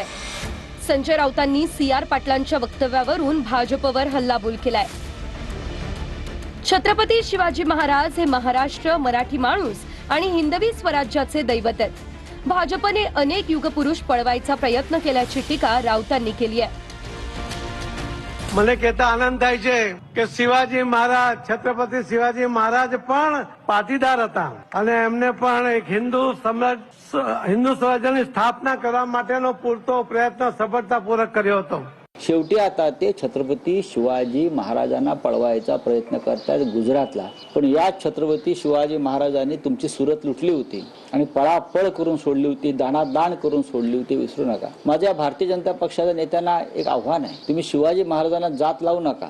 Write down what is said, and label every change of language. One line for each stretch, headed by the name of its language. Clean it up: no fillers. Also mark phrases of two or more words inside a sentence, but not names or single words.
Marathi: संजय राऊतांनी CR पाटलांच्या वक्तव्यावरून भाजपवर हल्लाबोल केलाय. छत्रपती शिवाजी महाराज हे महाराष्ट्र, मराठी माणूस आणि हिंदवी स्वराज्याचे दैवत आहेत. भाजपने अनेक युगपुरुष पळवायचा प्रयत्न केल्याची टीका राऊतांनी केली आहे.
Gujarati: મને કહેતા આનંદ થાય છે કે શિવાજી મહારાજ, છત્રપતિ શિવાજી મહારાજ પણ પાટીદાર હતા અને એમને પણ એક હિન્દુ સ્વરાજ્યની સ્થાપના કરવા માટેનો પૂરતો પ્રયત્ન સફળતાપૂર્વક કર્યો હતો.
Marathi: शेवटी आता ते छत्रपती शिवाजी महाराजांना पळवायचा प्रयत्न करतात गुजरातला. पण या छत्रपती शिवाजी महाराजांनी तुमची सुरत लुटली होती आणि पळापळ करून सोडली होती, दाणादाण करून सोडली होती, विसरू नका. माझ्या भारतीय जनता पक्षाच्या नेत्यांना एक आव्हान आहे, तुम्ही शिवाजी महाराजांना जात लावू नका.